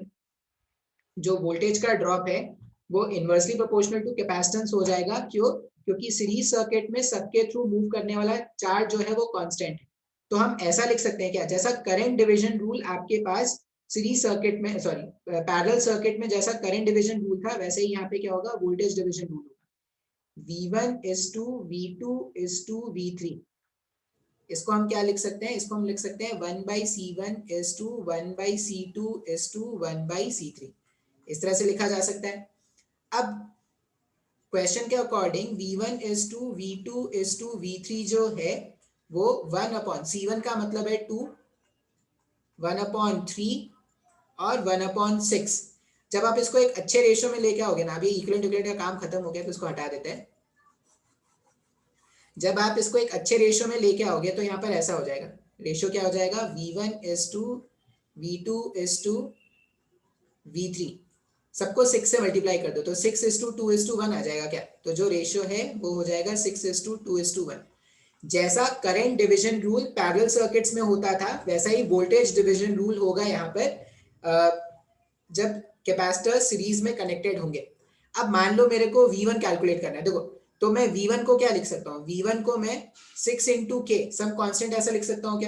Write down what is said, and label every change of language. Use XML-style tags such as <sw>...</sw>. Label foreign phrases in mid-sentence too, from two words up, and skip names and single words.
<hi>जो वोल्टेज का ड्रॉप है वो</hi> <en>inversely proportional to capacitance</en> <hi>हो जाएगा। क्यों, क्योंकि</hi> <en>series circuit</en> <hi>में सबके थ्रू मूव करने वाला चार्ज जो है वो कांस्टेंट है। तो हम ऐसा लिख सकते हैं क्या, जैसा</hi> <en>current division rule</en> <hi>आपके पास</hi> <en>series circuit</en> <hi>में,</hi> <en>sorry parallel circuit</en> <hi>में जैसा</hi> <en>current division rule</en> <hi>था, वैसे ही यहाँ पे क्या होगा,</hi> <en>voltage division rule</en> <hi>होगा।</hi> <en>V1 is to V2 is to V3।</en> <hi>इसको हम क्या लिख सकते हैं, इसको हम लिख सकते हैं</hi> <en>1/C1 is to 1/C2 is to 1/C3।</en> <hi>इस तरह से लिखा जा सकता है। अब क्वेश्चन के अकॉर्डिंग</hi> <en>V1 is to V2 is to V3</en> <hi>जो है वो 1/C1 का मतलब है 2, 1/3 और 1/6। जब आप इसको एक अच्छे रेशियो में लेके आओगे ना, अभी इक्विवेलेंट का काम खत्म हो गया तो इसको हटा देते हैं। जब आप इसको एक अच्छे रेशियो में लेके आओगे तो यहाँ पर ऐसा हो जाएगा, रेशियो क्या हो जाएगा,</hi> <en>V1 is to V2 is to V3।</en> <hi>सबको 6 से मल्टीप्लाई कर दो तो</hi> <en>6 is to 2 is to 1</en> <hi>आ जाएगा क्या, तो जो रेशियो है वो हो जाएगा</hi> <en>6 is to 2 is to 1।</en> <hi>जैसा</hi> <en>current division rule parallel circuits</en> <hi>में होता था वैसा ही</hi> <en>voltage division rule</en> <hi>होगा यहाँ पर। जब कैपेसिटर सीरीज में कनेक्टेड होंगे। अब मान लो मेरे को V1 कैलकुलेट करना है, देखो तो मैं V1 को क्या लिख सकता हूँ, V1 को मैं 6 इंटू के</hi> <en>some constant</en> <hi>ऐसा लिख सकता हूँ क्या।</hi>